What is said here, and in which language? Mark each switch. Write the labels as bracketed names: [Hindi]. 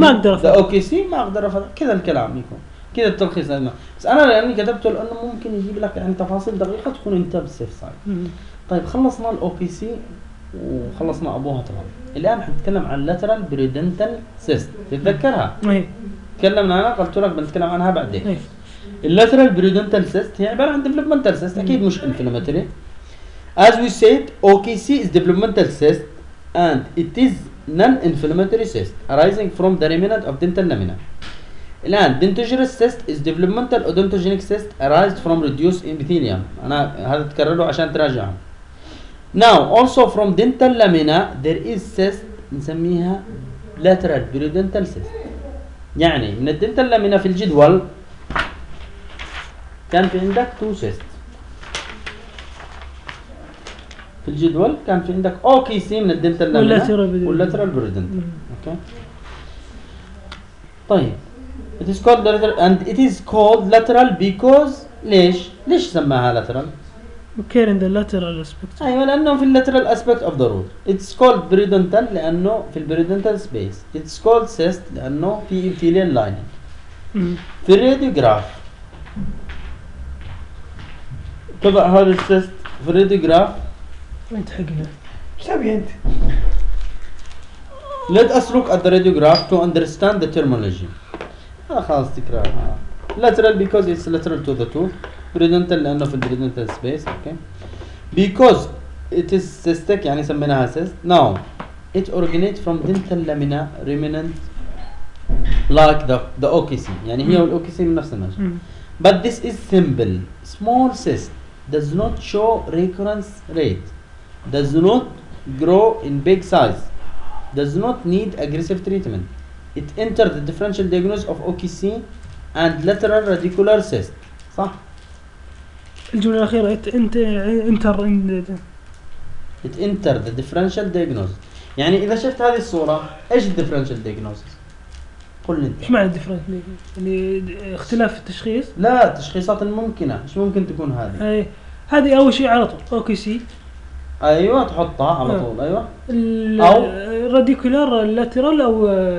[Arabic] the OKC ما أقدر أفعل كذا الكلام يكون كذا التلخيص لازم. بس أنا لأني كتبته لأنه ممكن يجيب لك يعني تفاصيل دقيقة تكون أنت بالسيف سايد. طيب خلصنا الـ OKC وخلصنا أبوها تمام. الآن حنتكلم عن lateral periodontal cyst. تتذكرها؟ إيه. تكلمنا أنا قلت لك بنتكلم عنها بعدين. اللاترال بريدنتال سيست هي عباره عن ديفلوبمنتال سيست اكيد مش انفلاماتوري [English] as we said OKC is developmental cyst and it is non inflammatory cyst arising from the remnant of dental lamina [Arabic] الان [English] dentigerous cyst is developmental odontogenic cyst arising from reduced epithelium [Arabic] انا هذا تكرره عشان تراجع [English] now also from dental lamina there is cyst [Arabic] نسميها lateral periodontal cyst يعني من الدنتال لامينا في الجدول كان في عندك تو سيست في الجدول كان في عندك او كي سي من الدنتال لامينا واللاترال بريدنت اوكي طيب [English] it is called lateral and it is called lateral because [Arabic] ليش سماها [English] lateral because in the lateral aspect [Arabic] ايوه لانه في اللاترال [English] aspect of the root it's called periodontal [Arabic] لانه في البريدنتال سبيس [English] it's called cyst [Arabic] لانه في [English] epithelial lining [Arabic] في الراديوغراف تضع هذا السيست في الراديوغراف وين تحقنا؟ ايش تبي انت؟ [English] Let us look at the radiograph to understand the terminology. [Arabic] هذا خلاص تكرارها. [English] Lateral because it's lateral to the tooth. [Arabic] Periodontal لأنه في البريدنتال سبيس. [English] Okay. Because it is cystic [Arabic] يعني سميناها [English] cyst. Now it originates from dental lamina remnant like the OKC. [Arabic] يعني هي والOKC من نفس المجال. [English] But this is simple. Small cyst. Does not show recurrence rate. Does not grow in big size. Does not need aggressive treatment. It entered the differential diagnosis of OKC and lateral radicular cyst. [Arabic] صح. الجملة الأخيرة [English] enter in. It entered the differential diagnosis. [Arabic] يعني إذا شفت هذه الصورة إيش differential diagnosis؟ قل لي. إيش معنى differential؟ يعني اختلاف التشخيص؟ لا تشخيصات ممكنة. إيش ممكن تكون هذه؟ أي. هذه اول شيء على طول اوكي سي ايوه تحطها على طول ايوه او راديكولار لاترال او